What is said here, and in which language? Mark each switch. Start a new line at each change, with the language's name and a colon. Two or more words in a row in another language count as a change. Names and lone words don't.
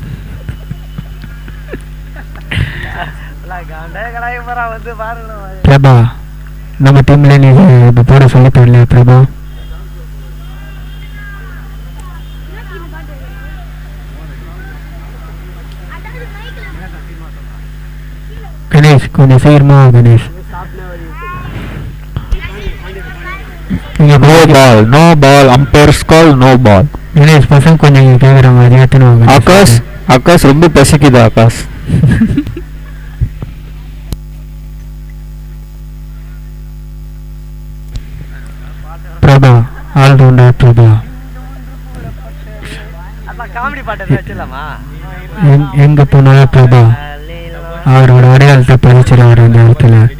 Tamil: பிரபா நம்ம டீம்ல நீங்க இப்போ போட சொல்லி தரல பிரபா. கணேஷ் கொஞ்சம் சீக்கிரமா கணேஷ்.
English: No ball, umpires call no ball.
Tamil: கணேஷ் பசங்க கொஞ்சம் கேட்குறாங்க அது ஏற்றணும். ஆகாஷ் ரொம்ப பசிக்குது ஆகாஷ். பிரபா ஆல்ரவுண்டர் பிரபா. எங்க போனாலும் பிரபா அவரோட அடையாளத்தை பதிச்சிருவாரு அந்த இடத்துல.